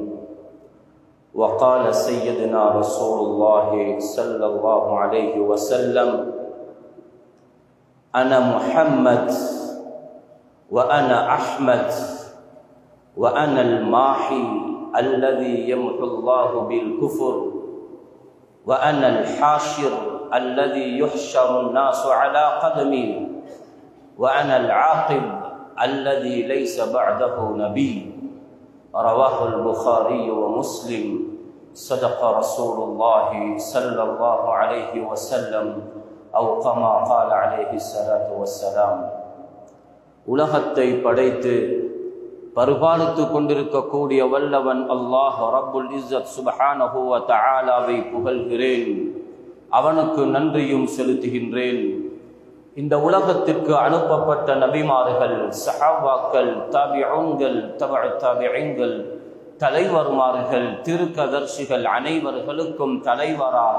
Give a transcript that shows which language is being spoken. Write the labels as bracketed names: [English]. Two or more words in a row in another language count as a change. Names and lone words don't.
[Arabic] وقال سيدنا رسول الله صلى الله عليه وسلم أنا محمد وأنا أحمد وأنا الماحي الذي يمحو الله بالكفر وأنا الحاشر الذي يحشر الناس على قدمي وأنا العاقب الذي ليس بعده نبي. رواه البخاري ومسلم. صدق رسول الله صلى الله عليه وسلم أو كما قال عليه الصلاة والسلام. [Tamil] உலகத்தை படைத்து பரிபாலித்து கொண்டிருக்கக்கூடிய வல்லவன் அல்லாஹ் [Arabic] رب العزة [Tamil] சுப்ஹானஹு வ தஆலாவை புகழ்கிறேன், அவனுக்கு நன்றியும் செலுத்துகின்றேன். இந்த உலகத்திற்கு அனுப்பப்பட்ட நபிமார்கள், சஹாபாக்கள், தாபிஊன்கள், தபஅ தாபிஈன்கள், தலைவர்மார்கள், திருக்கதர்சிகள் அனைவர்களுக்கும் தலைவராக